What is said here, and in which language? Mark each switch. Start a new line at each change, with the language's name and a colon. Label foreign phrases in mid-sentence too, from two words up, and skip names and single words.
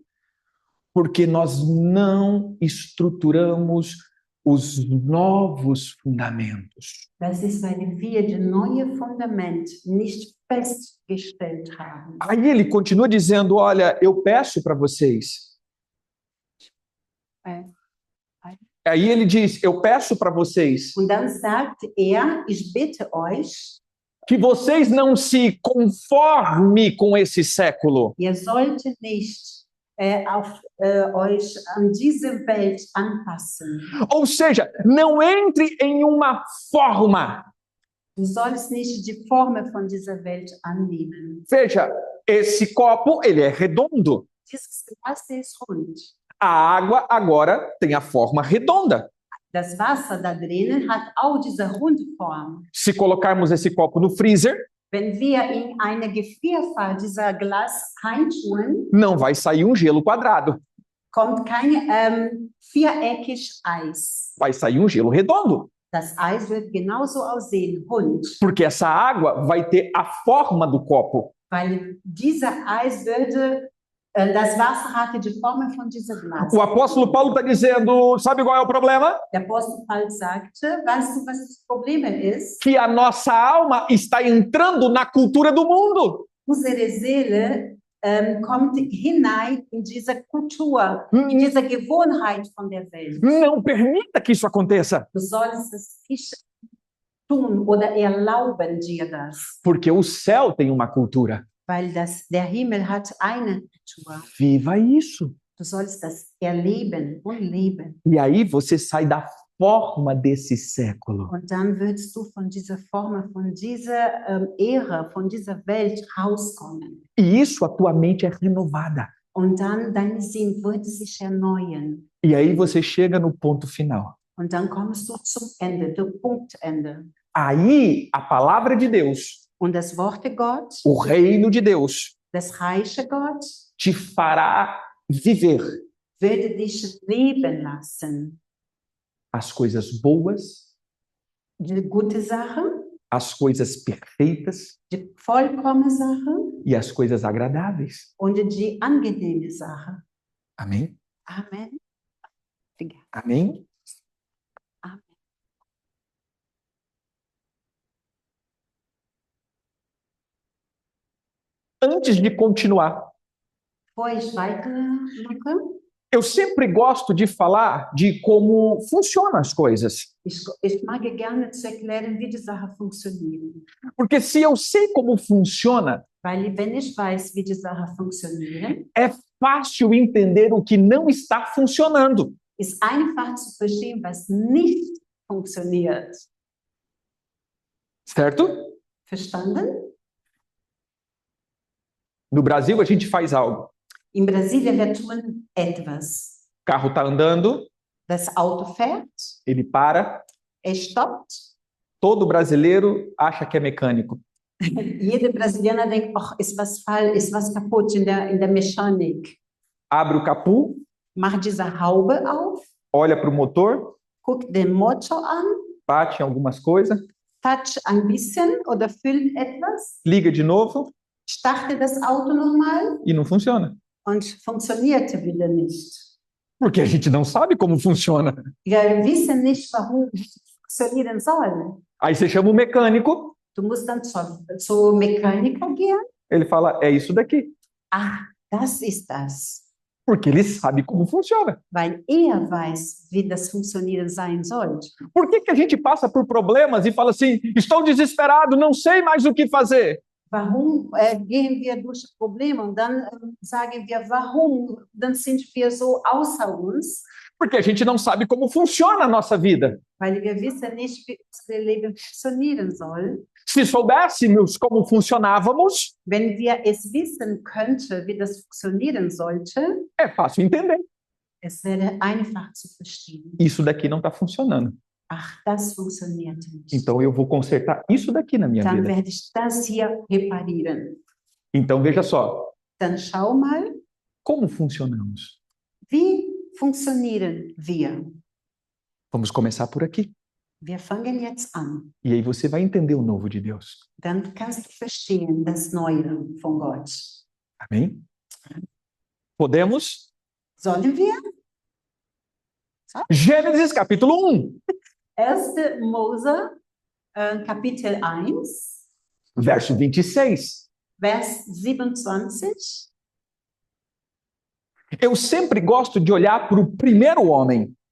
Portuguese: Porque nós não estruturamos os novos fundamentos.
German: Das ist, weil wir das neue Fundament nicht festgestellt haben.
Portuguese: Aí ele continua dizendo: olha, eu peço para vocês. Aí ele diz: eu peço para vocês
German: Und dann sagt er, ich bitte euch,
Portuguese: que vocês não se conformem com esse século.
German: ihr sollt nicht euch an diese Welt anpassen.
Portuguese: Ou seja, não entre em uma forma.
German: Du sollst nicht die Form von dieser Welt annehmen.
Portuguese: Veja, esse copo, ele é redondo.
German: Dieses Glas ist rund.
Portuguese: A água agora tem a forma redonda.
German: Das Wasser da drinnen hat auch diese Rundform.
Portuguese: Se colocarmos esse copo no freezer,
German: Wenn wir in eine Gefrierfall dieser Glas reintun,
Portuguese: não vai sair um gelo quadrado.
German: kommt kein viereckig Eis.
Portuguese: Vai sair um gelo redondo.
German: Das Eis wird genauso aussehen, rund,
Portuguese: Porque essa água vai ter a forma do copo.
German: weil dieser Eis würde, das Wasser hatte die Form von diesem Glas.
Portuguese: O apóstolo Paulo está dizendo, sabe qual é o problema?
German: Der Apostel Paul sagte, weißt du, was das Problem ist?
Portuguese: Que a nossa alma está entrando na cultura do mundo.
German: Unsere Seele kommt hinein in diese Kultur, in diese Gewohnheit von der Welt.
Portuguese: Não permita que isso aconteça.
German: Du sollst es nicht tun oder erlauben dir das,
Portuguese: Porque o céu tem uma cultura.
German: weil der Himmel hat eine Natur.
Portuguese: Viva isso.
German: Du sollst das erleben und leben.
Portuguese: E aí você sai da forma desse século.
German: Und dann wirst du von dieser Form, von dieser Ära, von dieser Welt rauskommen.
Portuguese: E isso a tua mente é renovada.
German: Und dann dein Sinn wird sich erneuern.
Portuguese: E aí você chega no ponto final.
German: Und dann kommst du zum Ende, zum Punktende.
Portuguese: Aí a palavra de Deus,
German: Und das Wort Gott,
Portuguese: o reino de Deus,
German: Das reiche Gott
Portuguese: te fará viver
German: würde dich leben lassen.
Portuguese: as coisas boas,
German: Die gute Sache,
Portuguese: as coisas perfeitas
German: die vollkommene Sache
Portuguese: e as coisas agradáveis.
German: und die angenehme Sache.
Portuguese: Amém? Amen. Obrigada. Amém?
German: Amen.
Portuguese: Antes de continuar,
German: Bevor ich weitermache,
Portuguese: eu sempre gosto de falar de como funcionam as coisas.
German: ich mag gerne zu erklären, wie die Sache funktioniert.
Portuguese: Porque se eu sei como funciona,
German: Weil wenn ich weiß, wie die Sache funktioniert,
Portuguese: é fácil entender o que não está funcionando.
German: ist einfach zu verstehen, was nicht funktioniert.
Portuguese: Certo?
German: Verstanden?
Portuguese: No Brasil, a gente faz algo.
German: In Brasilien, wir tun etwas.
Portuguese: O carro está andando,
German: Das Auto fährt,
Portuguese: ele para.
German: stoppt.
Portuguese: Todo brasileiro acha que é mecânico.
German: Jeder Brasilianer denkt, ach, ist was kaputt in der Mechanik.
Portuguese: Abre o capu,
German: Macht diese Haube auf,
Portuguese: olha para o motor,
German: guckt den Motor an,
Portuguese: bate em algumas coisas,
German: toucht ein bisschen oder füllt etwas,
Portuguese: liga de novo
German: startet das Auto nochmal
Portuguese: e não funciona.
German: und funktionierte wieder nicht.
Portuguese: Porque a gente não sabe como funciona.
German: Wir wissen nicht, warum es funktionieren soll.
Portuguese: Aí você chama o mecânico,
German: Du musst dann zur Mechaniker gehen.
Portuguese: ele fala, é isso daqui.
German: Ah, das ist das.
Portuguese: Porque ele sabe como funciona.
German: Weil weiß, wie das funktionieren sein soll.
Portuguese: Por que a gente passa por problemas e fala assim, estou desesperado, não sei mais o que fazer?
German: Warum gehen wir durch Probleme und dann sagen wir, warum? Dann sind wir so außer uns,
Portuguese: Porque a gente não sabe como funciona a nossa vida.
German: weil wir wissen nicht, wie unser Leben funktionieren soll.
Portuguese: Se soubéssemos como funcionávamos,
German: Wenn wir es wissen könnten, wie das funktionieren sollte,
Portuguese: é fácil entender.
German: es wäre einfach zu verstehen.
Portuguese: Isso daqui não está funcionando.
German: Ach, das funktioniert nicht.
Portuguese: Então eu vou consertar isso daqui na minha
German: Dann
Portuguese: vida.
German: werde ich das hier reparieren.
Portuguese: Então veja só,
German: Dann schau mal,
Portuguese: como funcionamos?
German: wie funktionieren wir?
Portuguese: Vamos começar por aqui.
German: Wir fangen jetzt an.
Portuguese: E aí você vai entender o novo de Deus.
German: Dann kannst du verstehen das Neue von Gott.
Portuguese: Amém? Podemos?
German: Sollen wir?
Portuguese: Gênesis capítulo 1,
German: 1. Mose, Kapitel 1,
Portuguese: verso 26.
German: Vers 27.
Portuguese: Eu sempre gosto de olhar para o primeiro homem.